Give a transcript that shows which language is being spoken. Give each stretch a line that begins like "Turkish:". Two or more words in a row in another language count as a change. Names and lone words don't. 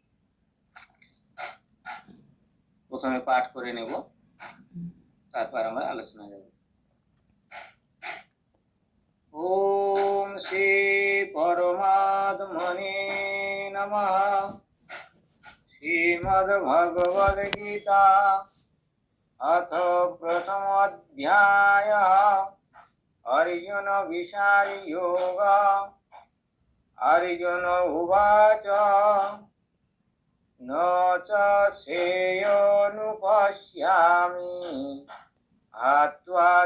Bangla: প্রথমে পাঠ করে নেব, তারপর আমরা আলোচনা যাব।
Sanskrit: ওম শ্রী পরমাত্মনে নমঃ। শ্রীমদ্ভগবদ্গীতা अथ प्रथमोऽध्यायः अर्जुन विषाद योगः। अर्जुन उवाच न च श्रेयोनुपश्यामि हत्वा